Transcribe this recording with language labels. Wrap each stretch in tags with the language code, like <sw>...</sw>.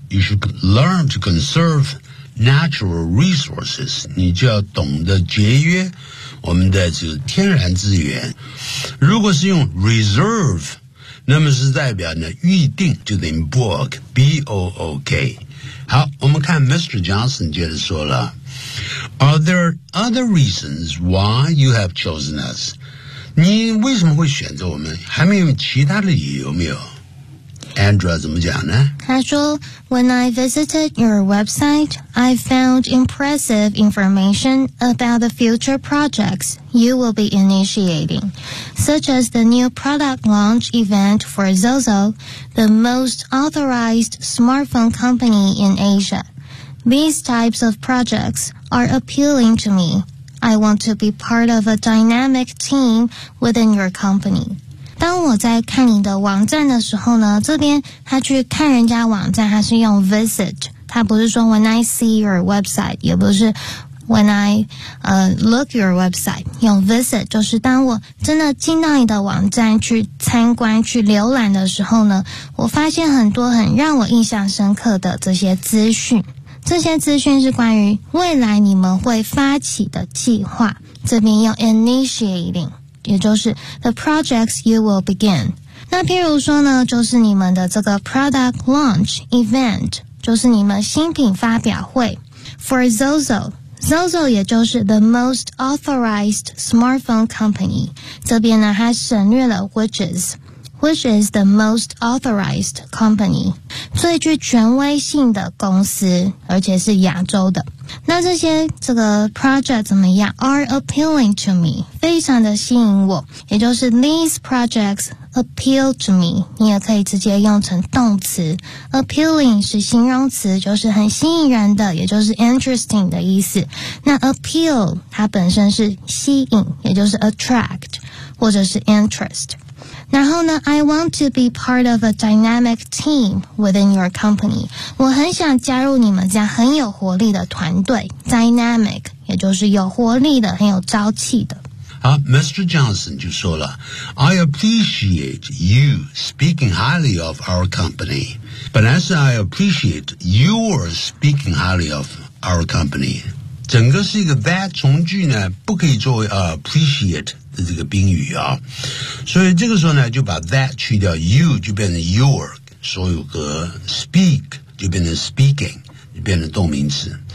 <en>You should learn to conserve natural resources，</en> <zh>你就要懂得节约我们的这个天然资源。如果是用 reserve， 那么是代表呢预定，就等于 book， B O O K。好，我们看 Mr.</zh> <en>Johnson</en> <zh>接着说了</zh> <en>Are there other reasons why you have chosen us?</en> <zh>你为什么会选择我们？还没有其他的理由有没有？Andrea 怎么讲呢？</zh> <en>他说 When I visited your website, I found impressive information about the future projects you will be initiating, such as the new product launch event for Zozo,the most authorized smartphone company in Asia. These types of projects are appealing to me. I want to be part of a dynamic team within your company.</en> <zh>当我在看你的网站的时候呢，这边他去看人家网站，他是用 visit， 他不是说</zh> <en>when I see your website，</en> <zh>也不是</zh> <en>when I look your website，</en> <zh>用 visit 就是当我真的进到你的网站去参观去浏览的时候呢，我发现很多很让我印象深刻的这些资讯。这些资讯是关于未来你们会发起的计划。这边用 initiating， 也就是</zh> <en>the projects you will begin。</en> <zh>那譬如说呢，就是你们的这个</zh> <en>product launch event，</en> <zh>就是你们新品发表会。</zh> <en>For Zozo。</en> <zh>Zozo 也就是</zh> <en>the most authorized smartphone company，</en> <zh>这边呢还省略了</zh> <en>which is the most authorized company，</en> <zh>最具权威性的公司，而且是亚洲的。那这些这个 project 怎么样？</zh> <en>Are appealing to me，</en> <zh>非常的吸引我，也就是</zh> <en>these projects appeal to me，</en> <zh>你也可以直接用成动词。 Appealing 是形容词，就是很吸引人的，也就是 interesting 的意思。那 appeal 它本身是吸引，也就是 attract 或者是 interest。</zh> <en>然后呢 I want to be part of a dynamic team within your company，</en> <zh>我很想加入你们家很有活力的团队。 Dynamic 也就是有活力的，很有朝气的。好， Mr. Johnson 就说了</zh> <en>I appreciate you speaking highly of our company，</en> <zh>本来是</zh> <en>I appreciate your speaking highly of our company，</en> <zh>整个是一个 that 从句呢，不可以作为 appreciate这个宾语啊，所以这个时候呢，就把 that 去掉 ，you 就变成 your， 所有格 speak 就变成 speaking， 就变成动名词。</zh>